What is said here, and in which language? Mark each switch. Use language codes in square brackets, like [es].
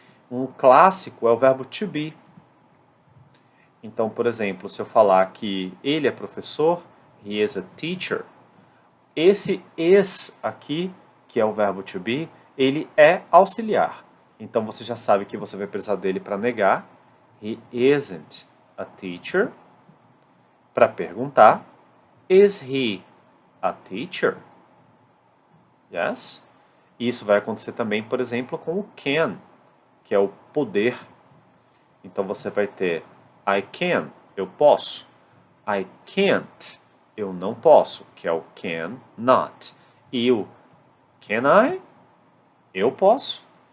[pt] Um clássico é o verbo to be. Então, por exemplo, se eu falar que ele é professor, [en] he is a teacher, [pt] esse is aqui, que é o verbo to be, ele é auxiliar. Então, você já sabe que você vai precisar dele para negar. [en] He isn't a teacher. [pt] Para perguntar, [en] is he a teacher? Yes? [pt] Isso vai acontecer também, por exemplo, com o can, que é o poder. Então você vai ter [en] I can, [pt] eu posso. [en] I can't, [pt] eu não posso, que é o can not. E o [en] can I, [pt] eu posso.